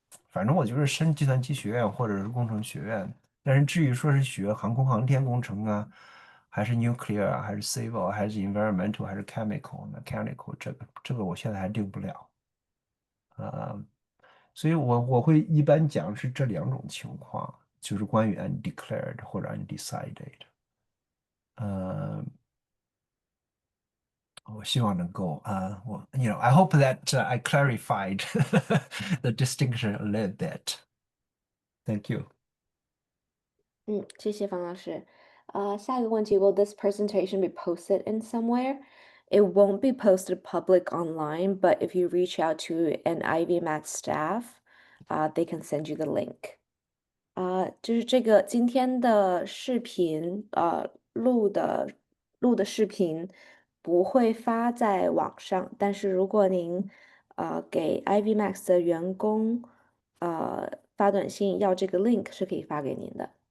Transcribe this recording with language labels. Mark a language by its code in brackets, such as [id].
[zh] 反正我就是升计算机学院或者是工程学院，但是至于说是学航空航天工程啊，还是 nuclear 啊，还是 civil，还是 environmental，还是 chemical，mechanical，这个我现在还定不了。所以我会一般讲是这两种情况，就是关于 undeclared 或者 undecided。 [en] 呃， [zh] 我希望能够 [en] I hope that I clarified the distinction a little bit. Thank you. [zh] 谢谢方老师。下一个问题， [en] Will this presentation be posted in somewhere? It won't be posted public online, but if you reach out to an IvyMax staff, they can send you the link. [zh] 就是这个今天的视频，录的视频不会发在网上，但是如果您给 IvyMax 的员工发短信要这个 link 是可以发给您的。